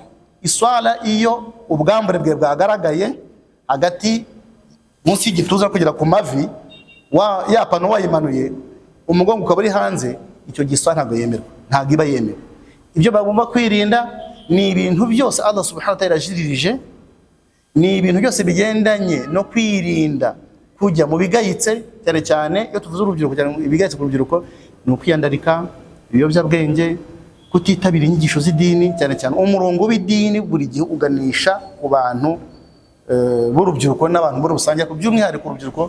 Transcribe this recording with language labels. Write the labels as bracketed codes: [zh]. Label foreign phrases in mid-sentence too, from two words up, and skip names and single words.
[rw] Iswala iyo ubwambare bwe bwagaragaye hagati munsi y'igituza kugera ku mavi, ya pantaro wayimanuye umugongo ukaba uri hanze, icyo giswa ntago yemerwa, ntago iba yemewe. Ibyo bagomba kwirinda ni ibintu byose Allah [ar] subhanahu wa ta'ala [rw] yajiririje, ni ibintu byose bigendanye no kwirinda kujya mu bigayitse, cyane cyane iyo tuvuze urubyiruko cyane ibigayitse ku rubyiruko ni ukwiyandarika, ibiyobyabwenge, kutitabira inyigisho z'idini, cyane cyane umurongo w'idini buri gihe uganisha ku bantu b'urubyiruko n'abantu muri rusange, ku by'umwihariko urubyiruko.